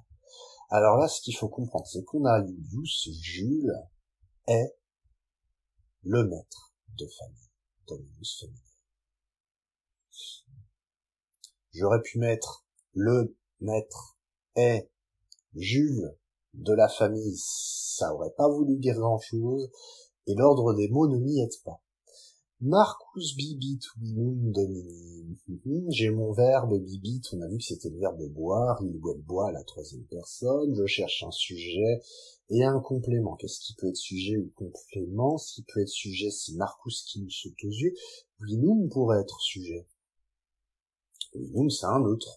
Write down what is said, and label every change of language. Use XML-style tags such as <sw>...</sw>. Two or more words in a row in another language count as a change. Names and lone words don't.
<fr>Alors là, ce qu'il faut comprendre, c'est qu'on a Julius, Jules, est le maître de famille.</fr> <la>Dominus Familiae.</la> <fr>J'aurais pu mettre le maître est Jules de la famille, ça aurait pas voulu dire grand chose, et l'ordre des mots ne m'y aide pas.</fr> <la>Marcus bibit vinum domini.</la> <fr>J'ai mon verbe bibit, on a vu que c'était le verbe boire, il ou elle boit à la troisième personne, je cherche un sujet et un complément. Qu'est-ce qui peut être sujet ou complément? Ce qui peut être sujet, c'est Marcus qui nous saute aux yeux. Vinum pourrait être sujet. Vinum, c'est un neutre.</fr>